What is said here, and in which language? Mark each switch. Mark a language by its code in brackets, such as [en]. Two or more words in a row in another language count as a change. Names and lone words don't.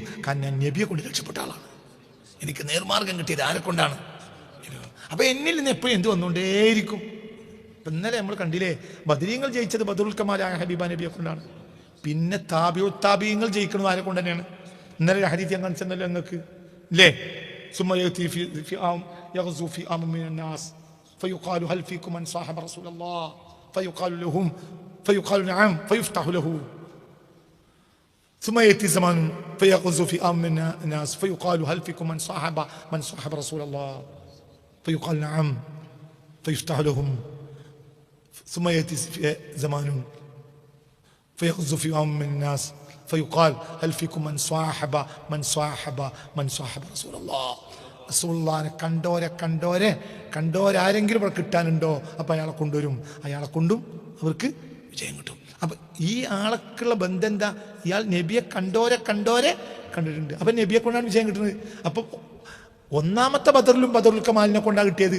[ml] കാരണം ഞാൻ നബിയെ കൊണ്ട് രക്ഷപ്പെട്ട ആളാണ്. എനിക്ക് നേർമാർഗം കിട്ടിയത് ആരെ കൊണ്ടാണ്? അപ്പൊ എന്നിൽ നിന്ന് എപ്പോഴും എന്ത് വന്നുകൊണ്ടേയിരിക്കും. ഇപ്പൊ ഇന്നലെ നമ്മൾ കണ്ടില്ലേ, ബദരീങ്ങൾ ജയിച്ചത് ബദറുൽ കമാലായ ഹബീബ നബിയെ കൊണ്ടാണ്. പിന്നെ താബിയങ്ങൾ ജയിക്കുന്നത് ആരെ കൊണ്ട് തന്നെയാണ്? ഇന്നലെ ഹദീസ് ഞാൻ കാണിച്ചെന്നല്ലോ നിങ്ങൾക്ക് ഇല്ലേ? [ar] ثم يأتي في عام يغزو في عام من الناس فيقال هل فيكم من صاحب رسول الله فيقال نعم فيفتح له. ثم يأتي زمان فيغزو في عام من الناس فيقال هل فيكم من صاحب رسول الله فيقال نعم فيفتح لهم. ثم يأتي زمان فيغزو في عام من الناس فيقال هل فيكم من صاحب رسول الله. [ml] റസൂലുള്ളാഹിനെ കണ്ടോരാരെങ്കിലും ഇവിടെ കിട്ടാനുണ്ടോ? അപ്പൊ അയാളെ കൊണ്ടുവരും, അയാളെ കൊണ്ടും അവർക്ക് വിജയം കിട്ടും. അപ്പൊ ഈ ആളൊക്കെയുള്ള ബന്ധം എന്താ? ഇയാൾ നബിയെ കണ്ടോരെ കണ്ടിട്ടുണ്ട്. അപ്പൊ നബിയെ കൊണ്ടാണ് വിജയം കിട്ടുന്നത്. അപ്പൊ ഒന്നാമത്തെ ബദറിലും ബദറുൽ കമാലിനെ കൊണ്ടാണ് കിട്ടിയത്.